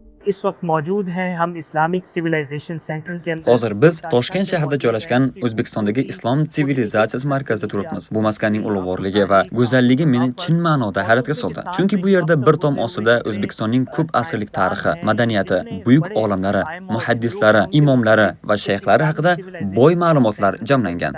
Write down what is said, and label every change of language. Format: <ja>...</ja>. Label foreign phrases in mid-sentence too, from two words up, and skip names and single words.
<ur>اس وقت موجود ہیں ہم اسلامک سولائزیشن سینٹر کے اندر.</ur> <uz>Hozir biz Toshkent shahrida joylashgan O'zbekistondagi Islom sivilizatsiyasi markazida turibmiz. Bu maskanning ulug'vorligi va go'zalligi meni chin ma'noda hayratga soldi. Chunki bu yerda bir tom ostida O'zbekistonning ko'p asrlik tarixi, madaniyati, buyuk olimlari, muhaddislari, imomlari va shayxlari haqida boy ma'lumotlar jamlangan.</uz>